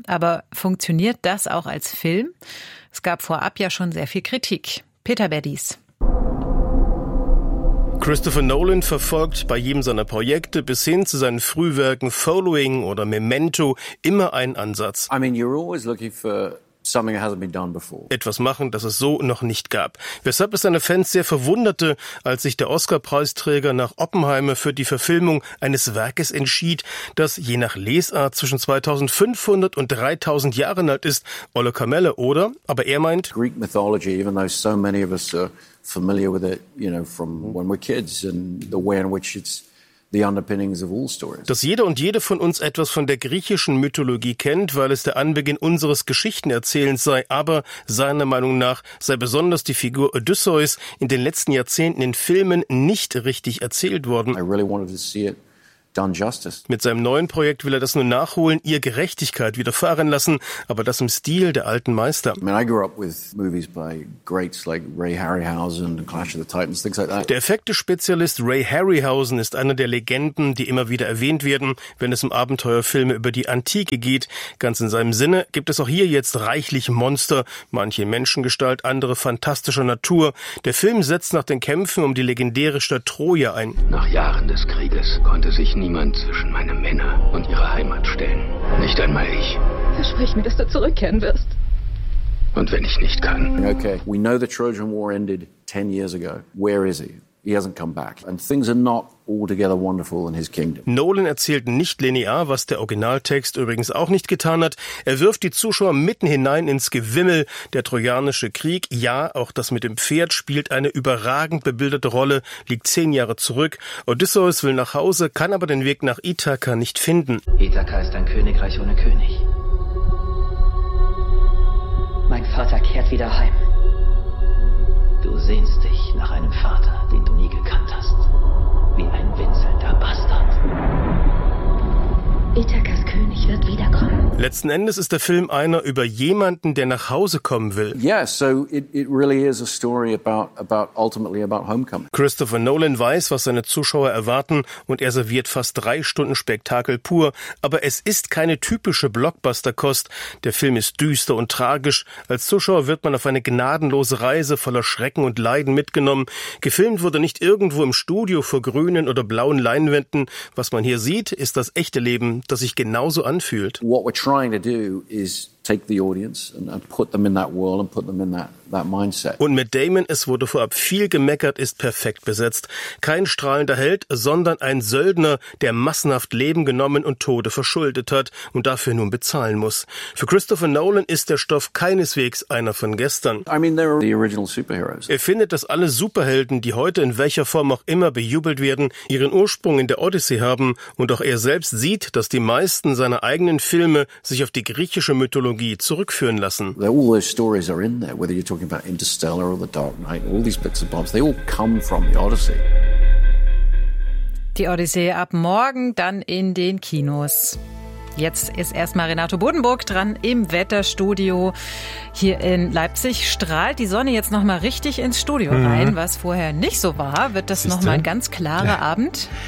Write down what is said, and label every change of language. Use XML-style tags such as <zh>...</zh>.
<de>Aber funktioniert das auch als Film? Es gab vorab ja schon sehr viel Kritik. Peter Berdies. Christopher Nolan verfolgt bei jedem seiner Projekte bis hin zu seinen Frühwerken Following oder Memento immer einen Ansatz.</de> <en>I mean, you're always looking for something that hasn't been done before.</en> <de>Etwas machen, das es so noch nicht gab. Weshalb es seine Fans sehr verwunderte, als sich der Oscar-Preisträger nach Oppenheimer für die Verfilmung eines Werkes entschied, das je nach Lesart zwischen 2500 und 3000 Jahren alt ist, Olle Kamelle, oder? Aber er meint,</de> <en>Greek mythology, even though so many of us are familiar with it, you know, from when we're kids and the way in which it's the underpinnings of all stories.</en> <de>Dass jeder und jede von uns etwas von der griechischen Mythologie kennt, weil es der Anbeginn unseres Geschichtenerzählens sei, aber seiner Meinung nach sei besonders die Figur Odysseus in den letzten Jahrzehnten in Filmen nicht richtig erzählt worden.</de> <en>I really wanted to see it done justice.</en> <de>Mit seinem neuen Projekt will er das nur nachholen, ihr Gerechtigkeit widerfahren lassen, aber das im Stil der alten Meister.</de> <en>I mean, I grew up with movies by greats like Ray Harryhausen and Clash of the Titans, things like that.</en> <de>Der Effekte-Spezialist Ray Harryhausen ist einer der Legenden, die immer wieder erwähnt werden, wenn es um Abenteuerfilme über die Antike geht. Ganz in seinem Sinne gibt es auch hier jetzt reichlich Monster, manche in Menschengestalt, andere fantastischer Natur. Der Film setzt nach den Kämpfen um die legendäre Stadt Troja ein. Nach Jahren des Krieges konnte sich niemand zwischen meine Männer und ihre Heimat stellen. Nicht einmal ich. Versprich mir, dass du zurückkehren wirst. Und wenn ich nicht kann.</de> <en>Okay, we know the Trojan War ended 10 years ago. Where is he? He hasn't come back. And things are not altogether wonderful in his kingdom.</en> <de>Nolan erzählt nicht linear, was der Originaltext übrigens auch nicht getan hat. Er wirft die Zuschauer mitten hinein ins Gewimmel. Der Trojanische Krieg, ja, auch das mit dem Pferd, spielt eine überragend bebilderte Rolle, liegt 10 Jahre zurück. Odysseus will nach Hause, kann aber den Weg nach Ithaka nicht finden. Ithaka ist ein Königreich ohne König. Mein Vater kehrt wieder heim. Du sehnst dich nach einem Vater, den du nie gekannt hast. Wie ein winselnder Bastard. Ithakas König wird wiederkommen. Letzten Endes ist der Film einer über jemanden, der nach Hause kommen will.</de> <en>Yeah, so it really is a story about ultimately about homecoming.</en> <de>Christopher Nolan weiß, was seine Zuschauer erwarten, und er serviert fast 3 Stunden Spektakel pur. Aber es ist keine typische Blockbuster-Kost. Der Film ist düster und tragisch. Als Zuschauer wird man auf eine gnadenlose Reise voller Schrecken und Leiden mitgenommen. Gefilmt wurde nicht irgendwo im Studio vor grünen oder blauen Leinwänden. Was man hier sieht, ist das echte Leben, das sich genauso anfühlt.</de> <en>Trying to do is take the audience and put them in that world and put them in that mindset.</en> <de>Und Matt Damon, es wurde vorab viel gemeckert, ist perfekt besetzt. Kein strahlender Held, sondern ein Söldner, der massenhaft Leben genommen und Tode verschuldet hat und dafür nun bezahlen muss. Für Christopher Nolan ist der Stoff keineswegs einer von gestern.</de> <en>I mean, they're the original superheroes.</en> <de>Er findet, dass alle Superhelden, die heute in welcher Form auch immer bejubelt werden, ihren Ursprung in der Odyssee haben, und auch er selbst sieht, dass die meisten seiner eigenen Filme sich auf die griechische Mythologie zurückführen lassen.</de> <en>All those stories are in there, whether you're talking about Interstellar or The Dark Knight, all these bits of bombs, they all come from the Odyssey.</en> <de>Die Odyssee ab morgen dann in den Kinos. Jetzt ist erstmal Renato Bodenburg dran im Wetterstudio hier in Leipzig. Strahlt die Sonne jetzt nochmal richtig ins Studio rein, was vorher nicht so war. Wird das nochmal ein ganz klarer Abend?</de>